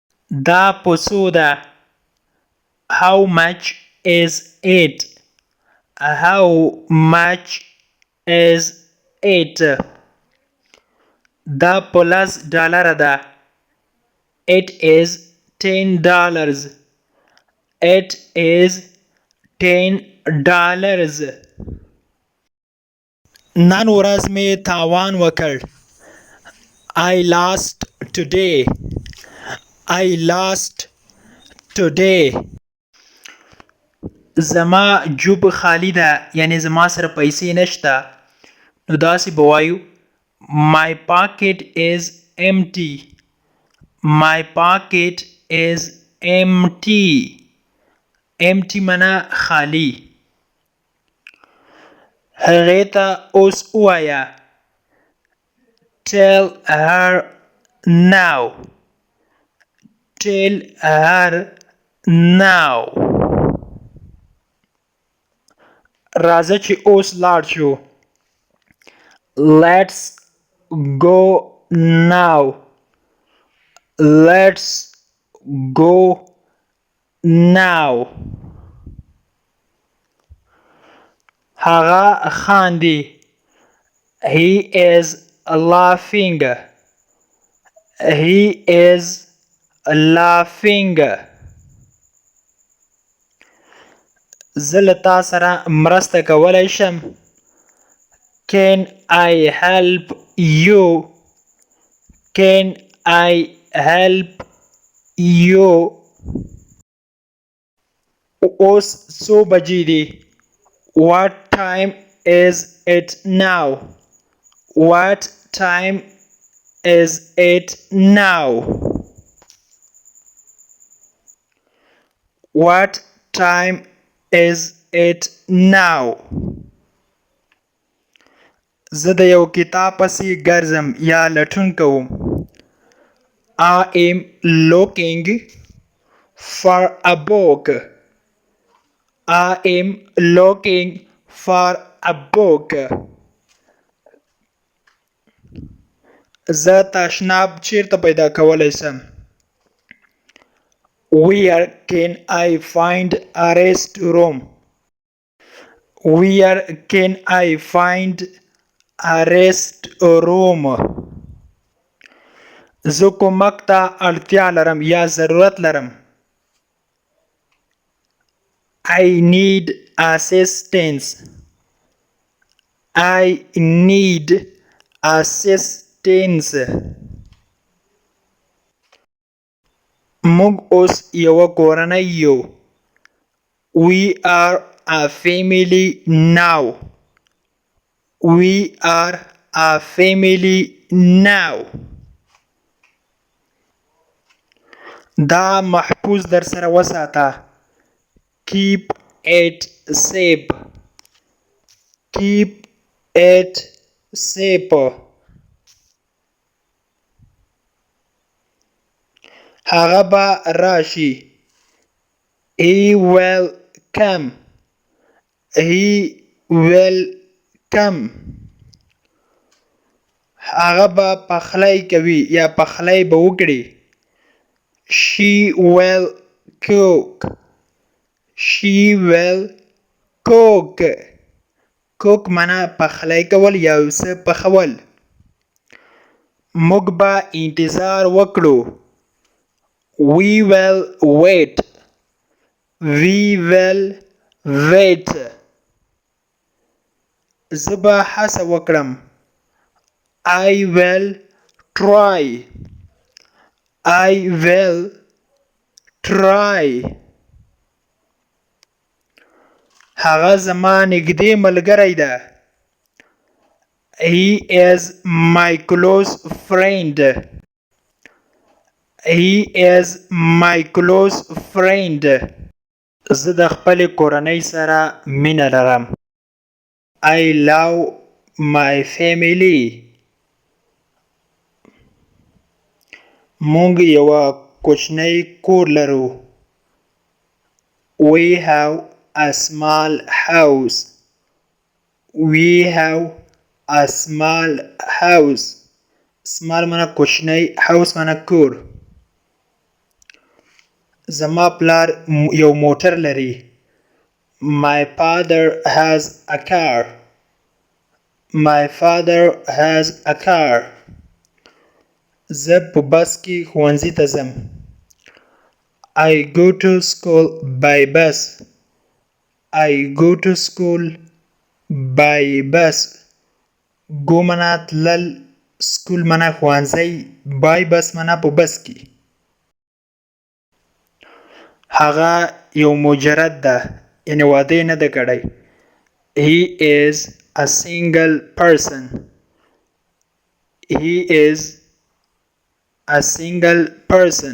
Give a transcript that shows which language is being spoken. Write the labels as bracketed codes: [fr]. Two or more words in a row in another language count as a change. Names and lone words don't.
[ps] دا په څو ده. [en] How much is it? How much is it? [ps] دا په $10 ده. [en] It is $10. It is $10. [ps] نن ورځ مې تاوان وکړ. [en] I lost today. I lost today. [ps] زما جوب خالی ده، یعنی زما سره پیسې نشته. نو داسې به وایو [en] My pocket is empty. My pocket is empty. [ps] Empty معنا خالی. هغې ته اوس ووایه [en] Tell her now. Tell her now. [ps] راځه چې اوس لاړ شو. [en] Let's go now. Let's go now. [ps] هغه خاندي. [en] He is laughing. He is laughing. [ps] زه له تا سره مرسته کولی شم. [en] Can I help you? Can I help you? [ps] اوس څو بجې دي؟ [en] What time is it now? What time is it now? What time is it now? [ps] زه د یو کتاب پسې ګرځم یا لټون کوم. [en] I am looking for a book. I am looking for a book. [ps] زه تشناب چیرته پیدا کولی شم؟ [en] Where can I find a restroom? Where can I find a restroom? [ps] زه کومک ته اړتیا لرم یا ضرورت لرم. [en] I need assistance. I need assistance. [ps] موږ اوس یوه کورنۍ یو. [en] We are a family now. We are a family now. [ps] دا محفوظ در سره وساته. [en] Keep it safe. Keep it safe. [ps] هغه به راشي. [en] He will come. He will come. [ps] هغه به پخلی کوي یا پخلی به وکړي. [en] She will cook. She will cook. [ps] cook معنا پخلی کول یا یو څه پخول. موږ به انتظار وکړو. [en] We will wait. We will wait. [ps] زه به هڅه وکړم. [en] I will try. I will try. [ps] هغه زما نږدې ملګری ده. [en] He is my close friend. He is my close friend. [ps] زه د خپلې کورنۍ سره مینه لرم. [en] I love my family. [ps] موږ یوه کوچنی کور لرو. [en] We have a small house. We have a small house. [ps] small معنا کوچنی، house معنا کور. زما پلار یو موټر لري. [en] My father has a car. My father has a car. [ps] زه په بس کې ښوونځي ته ځم. [en] I go to school by bus. I go to school by bus. [ps] go منا تلل، سکول منا ښوونځی، [en] by bus [ps] منا په بس کې. هغه یو مجرد ده، یعنی واده یې نه ده کړی. [en] He is a single person. He is a single person.